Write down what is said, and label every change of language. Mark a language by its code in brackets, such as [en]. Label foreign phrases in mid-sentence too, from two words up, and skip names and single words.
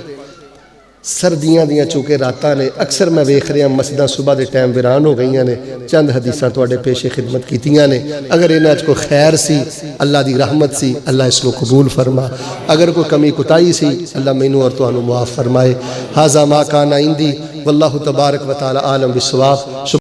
[pa] سردیاں دیاں چونکہ راتاں نے، اکثر میں ویکھ رہا مسجداں صبح کے ٹائم ویران ہو گئی نے. چند حدیثاں تہاڈے پیش خدمت کیتیاں نے۔ اگر اہناں چ کوئی خیر سی، اللہ کی رحمت سی، اللہ اس کو قبول فرما. اگر کوئی کمی کوتاہی سی، اللہ مینوں اور تہانوں معاف فرمائے. [ar] هذا ما كان عندي والله تبارك وتعالى أعلم بالصواب.